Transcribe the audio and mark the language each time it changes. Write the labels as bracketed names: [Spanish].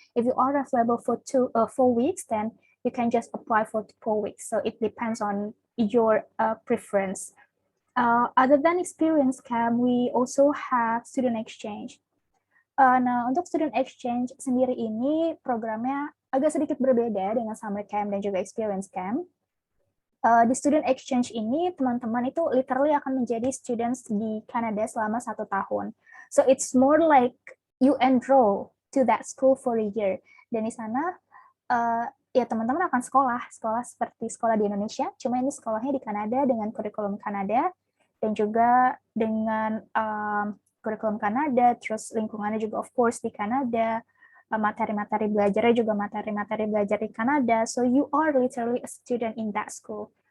[English] If you are available for 4 weeks, then you can just apply for 4 weeks. So it depends on your preference. Other than experience camp, we also have student exchange. [Indonesian] Nah, untuk student exchange sendiri ini programnya agak sedikit berbeda dengan summer camp dan juga experience camp. Di student exchange ini, teman-teman itu literally akan menjadi students di Kanada selama 1 tahun. [English] So it's more like you enroll to that school for a year. [Indonesian] Dan di sana, ya teman-teman akan sekolah seperti sekolah di Indonesia, cuma ini sekolahnya di Kanada dengan kurikulum Kanada, dan juga dengan kurikulum Kanada, terus lingkungannya juga of course di Kanada, materi-materi belajarnya juga materi-materi belajar di Kanada, [English] so you are literally a student in that school.